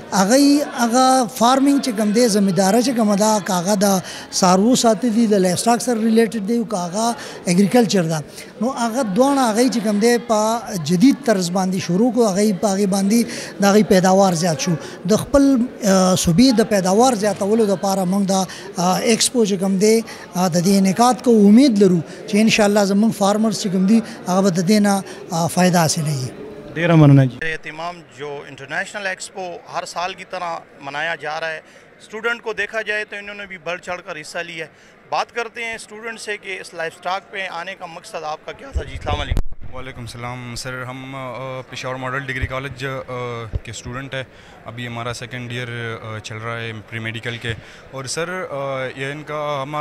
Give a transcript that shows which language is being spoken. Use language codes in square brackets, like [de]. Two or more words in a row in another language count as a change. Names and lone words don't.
[ps] هغه فارمینګ چې کوم دی زمینداره چې کومه ده که هغه د څاروو ساتل دي د [en] life stock [ps] سره ریلیټډ دی که هغه اګریکلچر ده نو هغه دواړه هغې چې کوم دی په جدید طرز باندې شروع کړو هغې باندې د هغې پیداوار زیات شو د خپل صوبې د پیداوار زیاتولو دپاره موږ د ایکسپو چې کوم دی د دې انعقاد کو امید لرو چې انشاءالله زموږ فارمرز چې کوم دي هغه به د دې نه فایده حاصلوي. ڈیرا مننا [ur] جی اہتمام جو [en] international expo [ur] ہر سال کی طرح منایا جا رہا ہے اسٹوڈنٹ کو دیکھا جائے تو انہوں نے بھی بڑھ چڑھ کر حصہ لیا ہے بات کرتے ہیں اسٹوڈنٹ سے کہ اس [en] life stock [ur] پہ آنے کا مقصد آپ کا کیا تھا جی. [ar] السلام علیکم. وعلیکم السلام [ur] سر ہم پشاور ماڈل ڈگری کالج کے اسٹوڈنٹ ہیں ابھی ہمارا [en] second year [ur] چل رہا ہے [en] pre medical [ur] کے اور سر یہ ان کا ہمارا